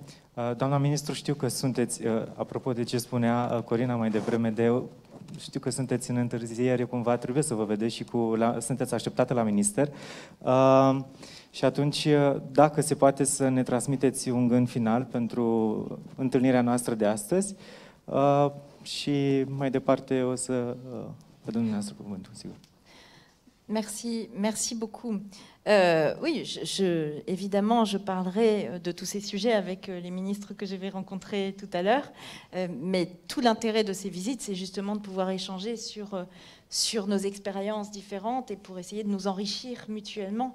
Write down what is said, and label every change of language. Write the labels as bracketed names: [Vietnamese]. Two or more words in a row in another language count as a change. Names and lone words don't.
[Romanian] Doamna ministru, știu că sunteți, apropo de ce spunea Corina mai devreme, știu că sunteți în întârziere, cumva trebuie să vă vedeți și sunteți așteptată la minister. Și atunci, dacă se poate să ne transmiteți un gând final pentru întâlnirea noastră de astăzi și mai departe o să vă dăm dumneavoastră cuvântul, sigur. [French] Merci beaucoup. Oui, évidemment, je parlerai de tous ces sujets avec les ministres que je vais rencontrer tout à l'heure, mais tout l'intérêt de ces visites, c'est justement de pouvoir échanger sur nos expériences différentes et pour essayer de nous enrichir mutuellement.